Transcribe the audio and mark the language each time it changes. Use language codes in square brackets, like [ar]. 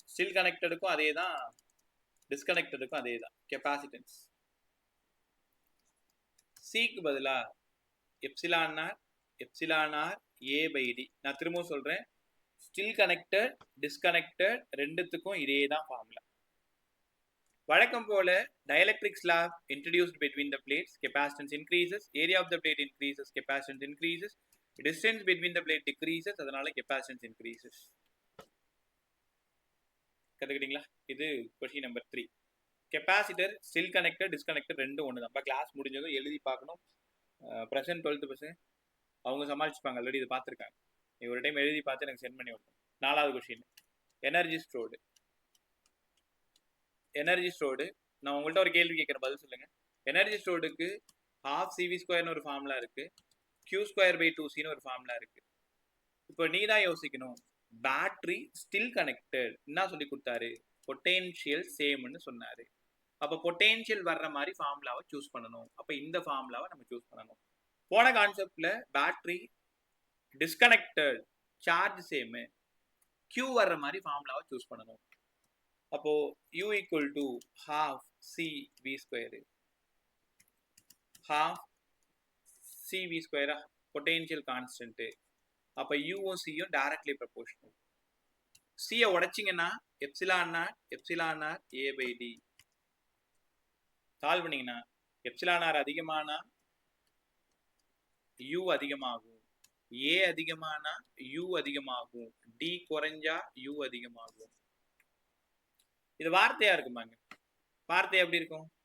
[ta] Still கனெக்டடுக்கும் அதே தான், டிஸ்கனெக்டடுக்கும் அதே தான். கெப்பாசிட்டன்ஸ் சிக்கு பதிலா epsilon R A by D. நான் திரும்பவும் சொல்றேன், ஸ்டில் கனெக்டட் டிஸ்கனெக்டட் ரெண்டுத்துக்கும் இதே தான் ஃபார்முலா. வழக்கம் போல [en] dielectric slab introduced between the plates, capacitance increases, area of the plate increases, capacitance increases, distance between the plate decreases, [ta] அதனால [en] capacitance increases. [ta] கத்துக்கிட்டீங்களா? இது question number 3. Capacitor still connected disconnected ரெண்டும் ஒன்று தான். கிளாஸ் முடிஞ்சதும் எழுதி பார்க்கணும். ப்ரெசென்ட் 12th பர்சன்ட் அவங்க சமாளிச்சுப்பாங்க, already இதை பார்த்துருக்காங்க. நீ ஒரு டைம் எழுதி பார்த்து எனக்கு சென்ட் பண்ணி விடணும். 4வது question, energy stored. Energy stored நான் உங்கள்கிட்ட ஒரு கேள்வி கேட்குறேன், பதில் சொல்லுங்க. எனர்ஜி ஸ்டோர்டுக்கு ½ CV² ஒரு ஃபார்முலா இருக்கு, Q²/2C ஒரு ஃபார்முலா இருக்கு. இப்போ நீ தான் யோசிக்கணும், பேட்டரி ஸ்டில் கனெக்டட் என்ன சொல்லி கொடுத்தாரு? பொட்டன்ஷியல் சேம்னு சொன்னாரு. அப்ப பொட்டன்ஷியல் வர்ற மாதிரி ஃபார்முலாவை சூஸ் பண்ணணும். அப்ப இந்த ஃபார்முலாவை நம்ம சூஸ் பண்ணணும். போன கான்செப்ட்ல battery disconnected, charge same, Q வர்ற மாதிரி ஃபார்முலாவை சூஸ் பண்ணணும். அப்போ U equal to ½ CV², ½ CV², potential constant. அப்ப Uவும் Cயும் directly proportional. C உடைச்சிங்கன்னா epsilon R A by D. Solve பண்ணீங்கன்னா எப்சிலான் ஆர் அதிகமானா U அதிகமாகும், A அதிகமானா U அதிகமாகும், D குறைஞ்சா U அதிகமாகும். இது வார்த்தையா இருக்குமாங்க? வார்த்தை எப்படி இருக்கும்?